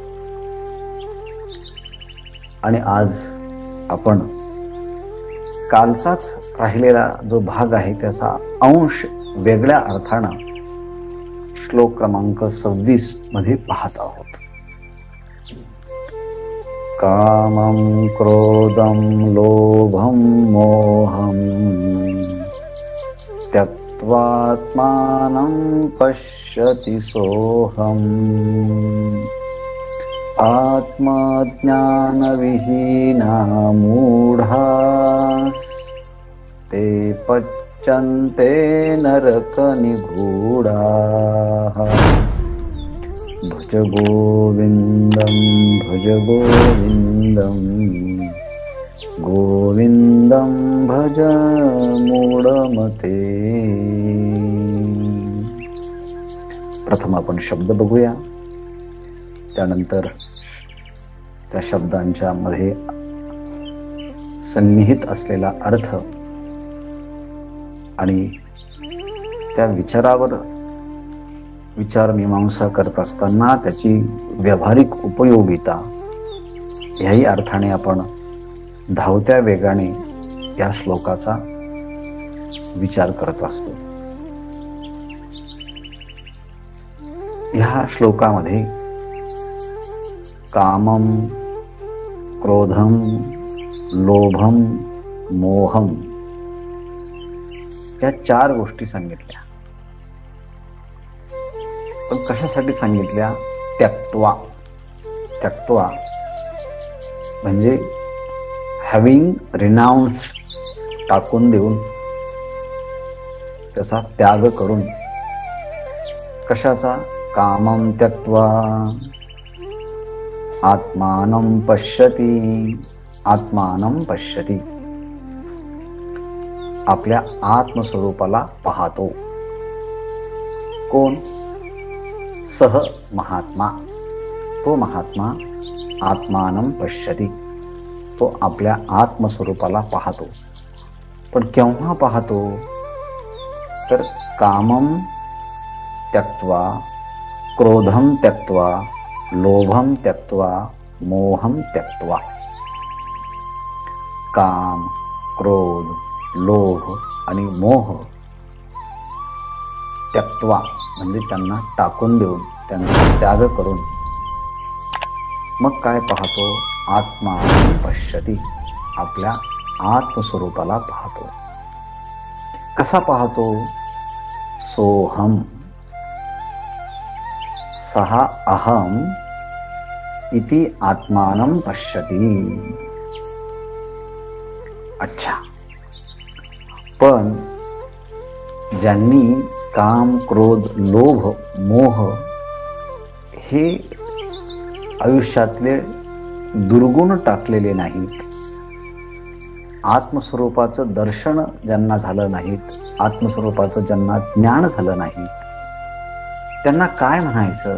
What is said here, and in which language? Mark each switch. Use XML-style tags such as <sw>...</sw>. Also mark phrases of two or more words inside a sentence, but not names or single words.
<mr>आणि आज आपण कालचाच राहिलेला जो भाग आहे त्याचा अंश वेगळ्या अर्थानं श्लोक क्रमांक 26 मध्ये पाहत आहोत.</mr> <sa>कामं क्रोधं लोभं मोहं त्यक्त्वात्मानं पश्यति सोऽहम् आत्मज्ञानविहीना मूढास्ते पच्यन्ते नरकनिगूढाः. भज गोविन्दं भज गोविन्दं गोविन्दं भज मूढमते.</sa> <mr>प्रथम आपण शब्द बघूया, त्यानंतर त्या शब्दांच्या मध्ये सन्निहित असलेला अर्थ आणि त्या विचारावर विचारमीमांसा करत असताना त्याची व्यावहारिक उपयोगिता ह्याही अर्थाने आपण धावत्या वेगाने या श्लोकाचा विचार करत असतो. ह्या श्लोकामध्ये कामम, क्रोधम, लोभम, मोहम या 4 गोष्टी सांगितल्या. पण कशासाठी सांगितल्या? त्यक्त्वा. त्यक्त्वा म्हणजे</mr> <en>having renounced,</en> <mr>टाकून देऊन, त्याचा त्याग करून.</mr> <sa>कशाचा? कामं त्यक्त्वा आत्मानं पश्यति. आत्मानं पश्यति,</sa> <mr>आपल्या आत्मस्वरूपाला पाहतो. कोण?</mr> <sa>सह महात्मा. तो महात्मा आत्मानं पश्यति,</sa> <mr>तो आपल्या आत्मस्वरूपाला पाहतो. पण केव्हा पाहतो? तर</mr> <sa>कामं त्यक्त्वा, क्रोधं त्यक्त्वा, लोभं त्यक्त्वा, मोहं त्यक्त्वा.</sa> <mr>काम, क्रोध, लोभ आणि मोह त्यक्त्वा म्हणजे त्यांना टाकून देऊन, त्यांचा त्याग करून मग काय पाहतो?</mr> <sa>आत्मा पश्यति,</sa> <mr>आपल्या आत्मस्वरूपाला पाहतो. कसा पाहतो? सोहम.</mr> <sa>सहा अहम इति आत्मानं पश्यति.</sa> <mr>अच्छा, पण ज्यांनी काम, क्रोध, लोभ, मोह हे आयुष्यातले दुर्गुण टाकलेले नाहीत, आत्मस्वरूपाचं दर्शन ज्यांना झालं नाहीत, आत्मस्वरूपाचं ज्यांना ज्ञान झालं नाही, त्यांना काय म्हणायचं?</mr>